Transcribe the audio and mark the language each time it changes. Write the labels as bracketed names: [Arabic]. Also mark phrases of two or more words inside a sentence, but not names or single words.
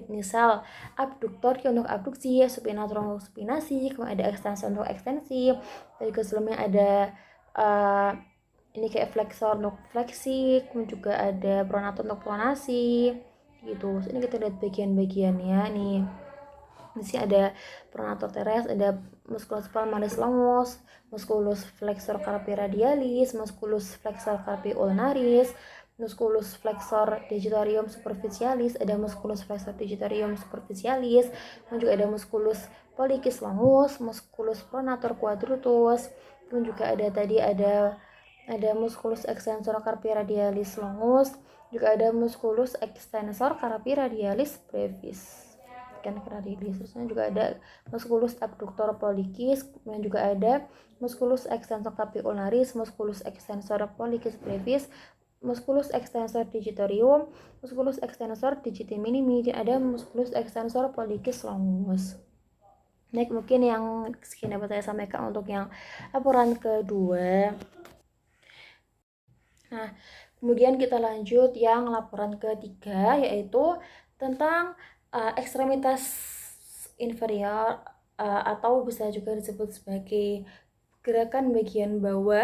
[Indonesian] Misal abduktor untuk abduksi, supinator untuk supinasi, kemudian ada ekstensor untuk ekstensi, dan juga sebelumnya ada ini kayak flexor untuk fleksi, kemudian juga ada pronator untuk pronasi gitu. Ini kita lihat bagian-bagiannya nih. Di sini ada [Latin] pronator teres, [Indonesian] ada [Latin] musculus palmaris longus, musculus flexor carpi radialis, musculus flexor carpi ulnaris, musculus flexor digitorum superficialis, [Indonesian] ada [Latin] musculus flexor digitorum superficialis, [Indonesian] kemudian juga ada [Latin] musculus pollicis longus, musculus pronator quadratus, [Indonesian] kemudian juga ada [Latin] musculus extensor carpi radialis longus, [Indonesian] juga ada [Latin] musculus extensor carpi radialis brevis [Indonesian] kan radialis. Terusnya juga ada [Latin] musculus abductor pollicis, [Indonesian] kemudian juga ada [Latin] musculus extensor carpi ulnaris, musculus extensor pollicis brevis, musculus extensor digitorum, musculus extensor digiti minimi, [Indonesian] dan ada [Latin] musculus extensor pollicis longus. [Indonesian] Baik, mungkin yang sekian dapat saya sampaikan untuk yang laporan kedua. Nah, kemudian kita lanjut yang laporan ketiga, yaitu tentang ekstremitas inferior atau bisa juga disebut sebagai gerakan bagian bawah.